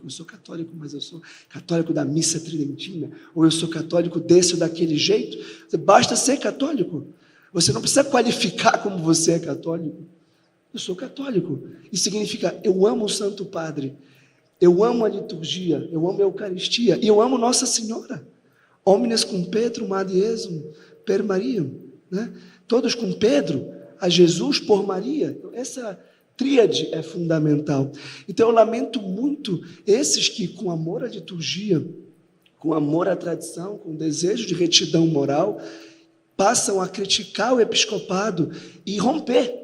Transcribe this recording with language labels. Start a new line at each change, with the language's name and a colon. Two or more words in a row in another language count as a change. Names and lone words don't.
Portuguese: Eu sou católico, mas eu sou católico da missa tridentina, ou eu sou católico desse ou daquele jeito. Basta ser católico. Você não precisa qualificar como você é católico. Eu sou católico. Isso significa, eu amo o Santo Padre, eu amo a liturgia, eu amo a Eucaristia, e eu amo Nossa Senhora.
Latin: Homines cum Petrum ad Iesum per Mariam,
Portuguese: né? Todos com Pedro, a Jesus por Maria. Essa tríade é fundamental. Então eu lamento muito esses que, com amor à liturgia, com amor à tradição, com desejo de retidão moral, passam a criticar o episcopado e romper.